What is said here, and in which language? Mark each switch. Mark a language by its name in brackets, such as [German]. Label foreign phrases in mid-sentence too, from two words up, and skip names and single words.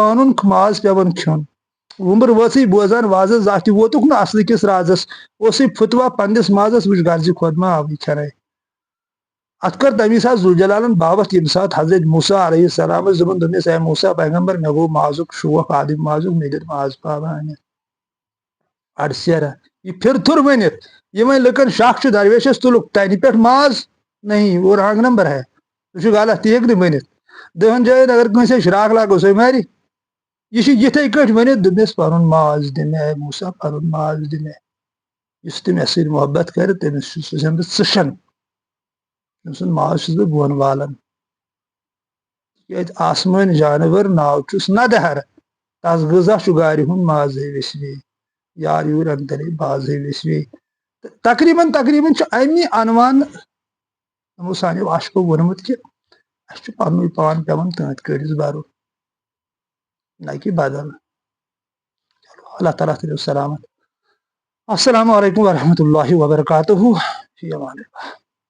[Kashmiri] پنُن ماز پیوان کھیوٚن وُمبر وٲژٕے بوزان وازس زانٛہہ تہِ ووتُکھ نہٕ اصلہٕ کِس رازس اوسُے فتوا پننِس مازس وٕچھ غرضہِ کھۄت ما آوٕے کھٮ۪نٕے اتھ کٔر تمی ساتہٕ ذوالجلالن بابت ییٚمہِ ساتہٕ حضرت موسیٰ علیہ السلامس دوٚپُن دوٚپنس اے موسیٰ پیغمبر مےٚ گوٚو مازُک شوق عادم مازُک مےٚ دِ ماز پاوا انِتھ اڑٕ سیرا یہ پھر تھُر ؤنِتھ یِمن لُکن شک چھُ درویشس تُلُکھ تنہِ پٮ۪ٹھ ماز [Urdu] نہیں وہ رانگ نمبر ہے [Kashmiri] سُہ چھُ غلط تہِ ہیٚکہِ نہٕ ؤنِتھ دہن جاین اگر کٲنٛسہِ شراکھ لاگو سُہ مارِ یہِ چھُ یِتھے کٲٹھۍ ؤنِتھ دوٚپنس پنُن ماز دِ مےٚ اے موسیٰ پنُن ماز دِ مےٚ یُس تہِ مےٚ سۭتۍ محبت کرِ تٔمِس چھُ بہٕ ژٕشن تٔمۍ سُنٛد ماز چھُس بہٕ بۄن والان تِکیازِ آسمٲنۍ جانور ناو چھُس ندہر تس غذا چھُ گارِ ہُنٛد مازے ویسوے یار یوٗر انترے بازے ویسوے تقریٖبن چھُ امی عنوان یِمو سانیو عاشقو ووٚنمُت کہِ اسہِ چھُ پننُے پان پیوان تٲنٛتۍ کٔڑِس برُن نہ کہِ بدل اللہ تعالیٰ تھٲیِو سلامت [Arabic] السلام علیکم ورحمۃ اللہ وبرکاتہ فی امان اللہ